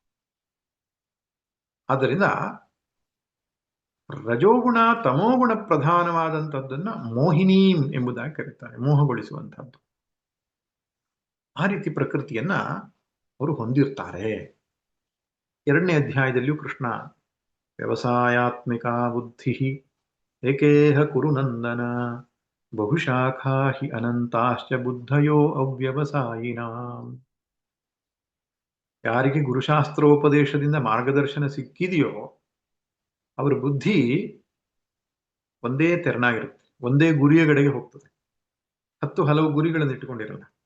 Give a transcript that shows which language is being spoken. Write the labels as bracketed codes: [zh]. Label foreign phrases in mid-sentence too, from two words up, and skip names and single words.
[kn] ಆದ್ದರಿಂದ ರಜೋಗುಣ ತಮೋಗುಣ ಪ್ರಧಾನವಾದಂಥದ್ದನ್ನ ಮೋಹಿನೀಂ ಎಂಬುದಾಗಿ ಕರೀತಾರೆ, ಮೋಹಗೊಳಿಸುವಂತಹದ್ದು. ಆ ರೀತಿ ಪ್ರಕೃತಿಯನ್ನ ಅವರು ಹೊಂದಿರ್ತಾರೆ. 2ನೇ ಅಧ್ಯಾಯದಲ್ಲಿಯೂ [sa] ಕೃಷ್ಣ ವ್ಯವಸಾಯಾತ್ಮಿಕ ಬುದ್ಧಿ ಏಕೇಹ ಕುರು ನಂದನ ಬಹುಶಾಖಾ ಹಿ ಅನಂತಾಶ್ಚ ಬುದ್ಧಯೋ ಅವ್ಯವಸಾಯಿನಾಂ. [kn] ಯಾರಿಗೆ ಗುರುಶಾಸ್ತ್ರೋಪದೇಶದಿಂದ ಮಾರ್ಗದರ್ಶನ ಸಿಕ್ಕಿದೆಯೋ ಅವರ ಬುದ್ಧಿ ಒಂದೇ ತೆರನಾಗಿರುತ್ತೆ, ಒಂದೇ ಗುರಿಯ ಕಡೆಗೆ ಹೋಗ್ತದೆ, 10 ಹಲವು ಗುರಿಗಳನ್ನು ಇಟ್ಟುಕೊಂಡಿರಲ್ಲ.